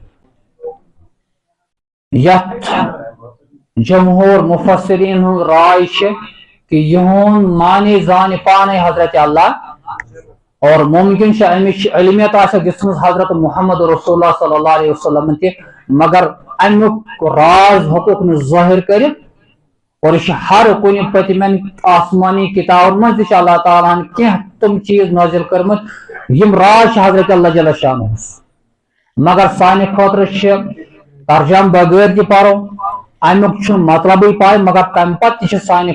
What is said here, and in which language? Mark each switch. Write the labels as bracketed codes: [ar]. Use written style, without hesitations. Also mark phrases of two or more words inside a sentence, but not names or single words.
[ks] یتھ جمہور مفسرین ہٕنٛز راے چھِ کہ یہُنٛد معنی زانہِ پانے حضرت اللہ اور ممکن چھِ امِچ علمیت آسٮ۪کھ دِژمٕژ حضرت محمد رسول اللہ [ar] صلی اللہ علیہ وسلم [ks] تہِ مگر امیُک راز ہیوٚکُکھ نہٕ ظٲہر کٔرِتھ اور یہ ہر کُنہِ پٔتمٮ۪ن آسمانی کتابن منٛز تہِ چھِ اللہ تعالیٰ ہن کینٛہہ تِم چیٖز نٲزِل کٔرمٕتۍ یم راز چھِ حضرت اللہ جل شانہس مگر سانہِ خٲطرٕ چھِ ترجم بغٲر تہِ پرو امیُک چھُنہٕ مطلبٕے پاے مگر تمہِ پتہٕ تہِ چھِ سانہِ